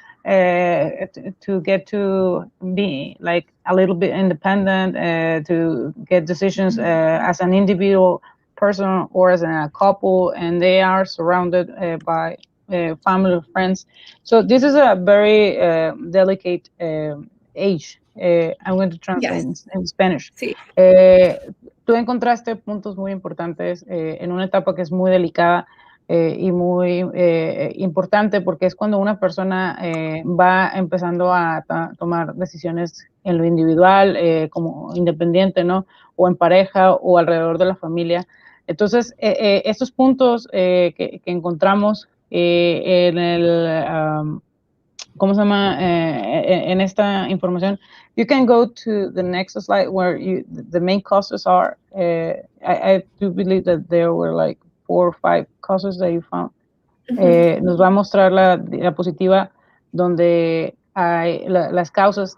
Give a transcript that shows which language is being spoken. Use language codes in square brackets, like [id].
[en] to get to be like a little bit independent, to get decisions as an individual person or as a couple, and they are surrounded by family, friends. So this is a very delicate age. I'm going to translate in Spanish. [es] Sí. Tú encontraste puntos muy importantes en una etapa que es muy delicada y muy importante, porque es cuando una persona va empezando a tomar decisiones en lo individual, como independiente, ¿no? O en pareja o alrededor de la familia. Entonces, estos puntos que encontramos en el, ¿cómo se llama? [en] En esta información, you can go to the next slide where the main causes are. I do believe that there were like 4 or 5 causes that you found. [es] Nos va a mostrar la diapositiva donde hay las causas.